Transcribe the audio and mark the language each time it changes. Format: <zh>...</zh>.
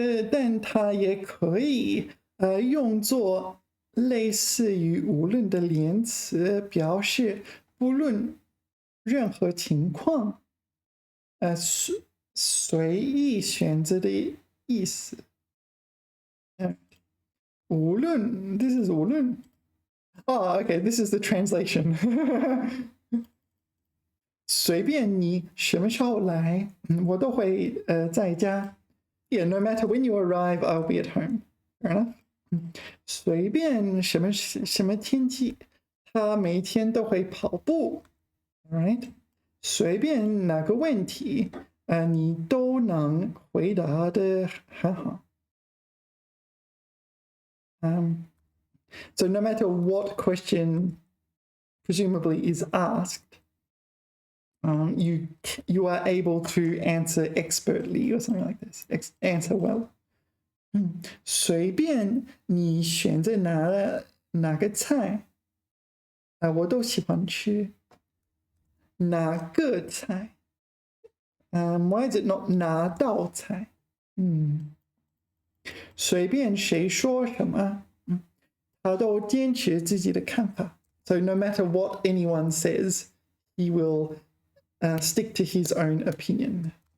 <zh>但它也可以用作类似于无论的连词，表示不论任何情况随意选择的意思。无论</zh> <en>this is</en> <zh>无论</zh> <en>Oh, okay, this is the translation.</en> <zh>随便你什么时候来，我都会在家。</zh> <en>Yeah, no matter when you arrive, I'll be at home. Fair enough.</en> <zh>随便什么天气，他每天都会跑步。</zh> <en>All right.</en> <zh>随便哪个问题，你都能回答的很好。</zh> <en>So no matter what question presumably is asked, you are able to answer expertly or something like this. Answer well.</en> <zh>随便你选择哪个菜，我都喜欢吃。</zh> <en>哪个菜？Why is it not 哪道菜？</en> <zh>随便谁说什么，他都坚持自己的看法。</zh> <en>So no matter what anyone says, he will stick to his own opinion.</en>